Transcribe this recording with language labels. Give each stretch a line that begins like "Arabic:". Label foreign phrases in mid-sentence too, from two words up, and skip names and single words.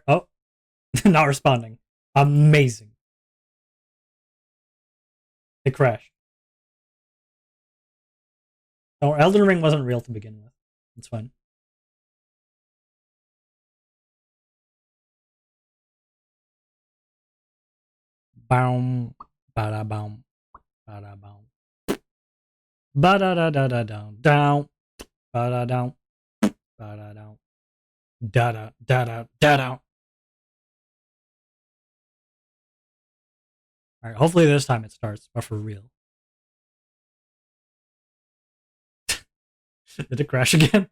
English: Oh, not responding. Amazing. It crashed. Oh, Elden Ring wasn't real to begin with. It's fine. Boom. Bada boom. Bada boom. Bada da da da down. Down. Bada down. Bada down. Da da da da da down. Alright, hopefully this time it starts, but for real. Did it crash again?